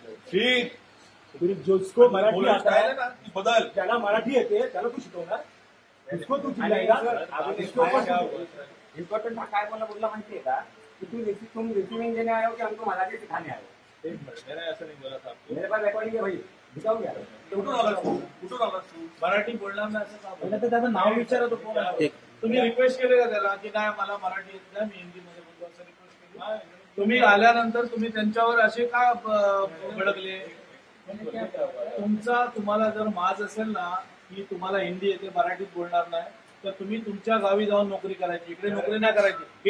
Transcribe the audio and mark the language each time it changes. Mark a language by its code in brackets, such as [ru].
[mr] ठीक, [hi] जिसको मराठी आता है ना बदल, [mr] त्याला मराठी येते त्याला तू शिकवणार, [hi] इसको तू [mr] इम्पोर्टेंट काय मला बोलला माहितीये का [hi] कि तुम रिसीविंग देने आए हो कि हमको मराठी सिखाने आए हो? मैंने ऐसा नहीं बोला था आपको। मेरे पास रिकॉर्डिंग है भाई, दिखाऊं क्या? [mr] कुठून आलास तू? मराठी बोलणार नाही असं का? पहिलं तर त्याचं नाव विचारत होतो. तुम्ही रिक्वेस्ट केले का त्याला की नाही मला मराठी येत नाही, मी हिंदी मध्ये बोलतो असं रिक्वेस्ट केली? तुम्ही आल्यानंतर तुम्ही त्यांच्यावर असे का भडकले? तुम्हाला जर माज असेल ना की तुम्हाला हिंदी येते, मराठीत बोलणार नाही, तर तुम्ही तुमच्या गावी जाऊन नोकरी करायची, इकडे नोकरी नाही करायची.